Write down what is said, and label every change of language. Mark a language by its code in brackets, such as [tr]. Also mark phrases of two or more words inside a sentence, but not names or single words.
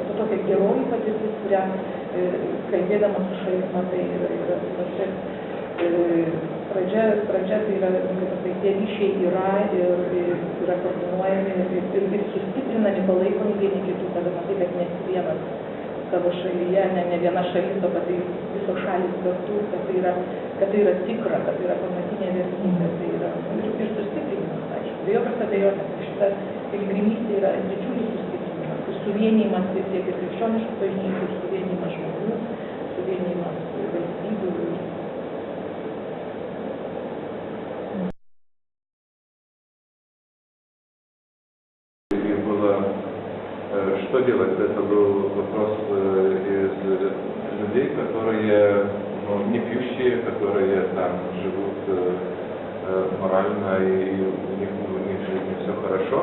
[lt] O tokia geroji patirtis, kurią kalbėdama su šalim, tai yra pradžia tai yra, tie ryšiai yra ir yra koordinuojami ir sustiprinami, palaikomi vieni kitų, kada matai, kad ne vienas savo šalyje, ne viena šalis, o kad tai visos šalis kartu, kad tai yra tikra, kad tai yra pamatinė vertybė, tai yra ir sustiprinimas, aišku. Be jokios abejonės, šita piligrimystė yra didžiulis sustiprinimas, ir suvienijimas tiek ir krikščioniškų bažnyčių, ir suvienijimas žmonių, suvienijimas valstybių. [ru] Что делать? Это был вопрос из людей, которые не пьющие, которые там живут морально и у них в жизни все хорошо.